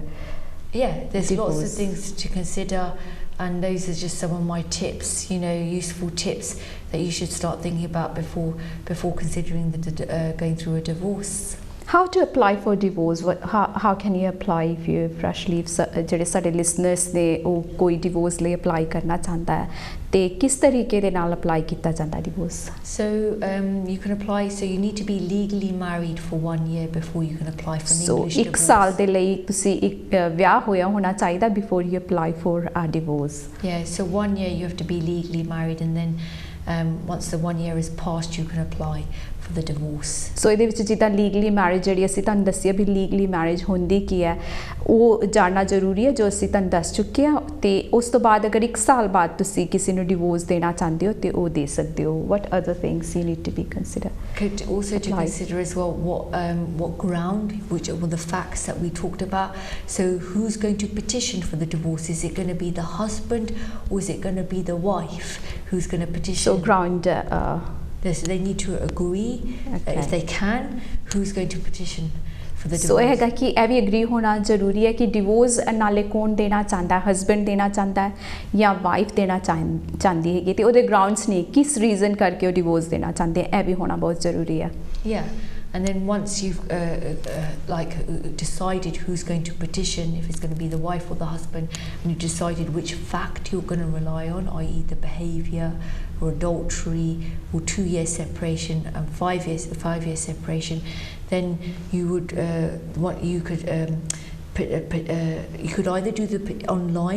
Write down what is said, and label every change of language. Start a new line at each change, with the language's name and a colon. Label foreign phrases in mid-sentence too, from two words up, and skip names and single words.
English: yeah, there's divorce. lots of things to consider, and those are just some of my tips, you know, useful tips that you should start thinking about before considering going through a divorce. How to apply for divorce? How can you apply if you freshly
Punjabi: ਜਿਹੜੇ ਸਾਡੇ listeners ਨੇ ਉਹ ਕੋਈ divorce ਲਈ apply ਕਰਨਾ ਚਾਹੁੰਦਾ ਹੈ ਤੇ ਕਿਸ ਤਰੀਕੇ ਦੇ ਨਾਲ apply ਕੀਤਾ ਜਾਂਦਾ divorce?
English: So you can apply, so you need to be legally married for 1 year before you can apply for an English divorce.
Punjabi: 1 ਸਾਲ ਦੇ ਲਈ ਤੁਸੀਂ ਇੱਕ ਵਿਆਹ ਹੋਇਆ ਹੋਣਾ ਚਾਹੀਦਾ
English: before you apply for a divorce. Yeah, so 1 year you have to be legally married, and then once the 1 year is passed you can apply for the divorce.
Punjabi: So ਇਹਦੇ ਵਿੱਚ ਜਿੱਦਾਂ
English: legally marriage
Punjabi: ਜਿਹੜੀ ਅਸੀਂ ਤੁਹਾਨੂੰ ਦੱਸਿਆ ਵੀ
English: legally marriage
Punjabi: ਹੁੰਦੀ ਕੀ ਹੈ ਉਹ ਜਾਣਨਾ ਜ਼ਰੂਰੀ ਹੈ ਜੋ ਅਸੀਂ ਤੁਹਾਨੂੰ ਦੱਸ ਚੁੱਕੇ ਹਾਂ ਤੇ ਉਸ ਤੋਂ ਬਾਅਦ ਅਗਰ 1 ਸਾਲ ਬਾਅਦ ਤੁਸੀਂ ਕਿਸੇ ਨੂੰ ਡਿਵੋਰਸ ਦੇਣਾ ਚਾਹੁੰਦੇ ਹੋ ਤੇ ਉਹ ਦੇ ਸਕਦੇ ਹੋ.
English: What other things you need to be consider? Could also to consider as well what ground, which were the facts that we talked about. So who's going to petition for the divorce? Is it going to be the husband or is it going to be the wife who's going to petition? So ground they need to agree, if they can, who's going to petition for the divorce.
Punjabi: So ਇਹ ਹੈਗਾ ਕਿ ਇਹ ਵੀ ਅਗਰੀ ਹੋਣਾ ਜ਼ਰੂਰੀ ਹੈ ਕਿ ਡਿਵੋਰਸ ਨਾਲੇ ਕੌਣ ਦੇਣਾ ਚਾਹੁੰਦਾ ਹੈ, ਹਸਬੈਂਡ ਦੇਣਾ ਚਾਹੁੰਦਾ ਹੈ ਜਾਂ ਵਾਈਫ ਦੇਣਾ ਚਾਹੁੰਦੀ ਹੈਗੀ ਤੇ ਉਹਦੇ ਗਰਾਊਂਡਸ ਨੇ ਕਿਸ ਰੀਜ਼ਨ ਕਰਕੇ ਉਹ ਡਿਵੋਰਸ ਦੇਣਾ ਚਾਹੁੰਦੇ ਇਹ ਵੀ ਹੋਣਾ ਬਹੁਤ ਜ਼ਰੂਰੀ ਹੈ.
English: Yeah. And then once you've decided who's going to petition, if it's going to be the wife or the husband, and you've decided which fact you're going to rely on, i.e. the behaviour or adultery or 2-year separation and 5 year separation, then you would you could either do the online.